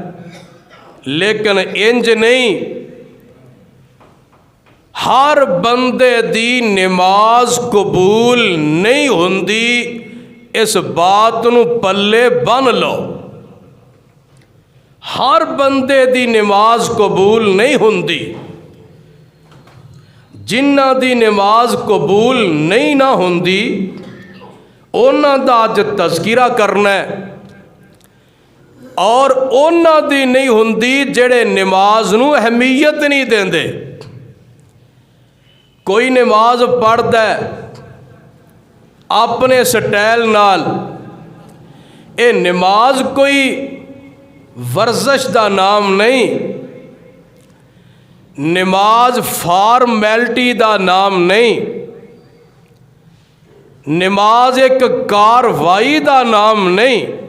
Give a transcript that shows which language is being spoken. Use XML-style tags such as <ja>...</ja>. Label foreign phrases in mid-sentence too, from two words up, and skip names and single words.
<pa>لیکن انج نہیں، ہر بندے دی نماز قبول نہیں ہوندی، اس بات نو پلے بن لو۔ ہر بندے دی نماز قبول نہیں ہوندی، جنہ دی نماز قبول نہیں نہ ہوندی انہاں دا اج تذکرہ کرنا ہے، اور انہاں دی نہیں ہوندی جڑے نماز نو اہمیت نہیں دیندے۔ کوئی نماز پڑھدا ہے اپنے سٹائل نال، اے نماز کوئی ورزش دا نام نہیں، نماز فارمیلٹی دا نام نہیں، نماز ایک کاروائی دا نام نہیں،</pa>